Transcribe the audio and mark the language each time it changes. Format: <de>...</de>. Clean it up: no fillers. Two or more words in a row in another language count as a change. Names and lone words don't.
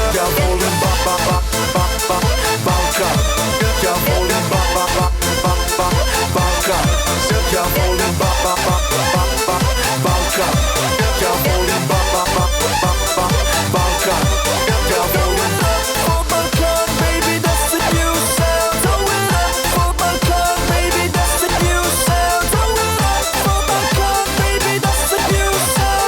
<sr>Ja volim Balkan. Ja volim Balkan. Ja volim Balkan. Ja volim Balkan. Ja volim</sr> <en>for Balkan, baby, that's the new sound. Throw it up for Balkan, baby, that's the new sound. Throw it up for Balkan, baby, that's the new sound.</en>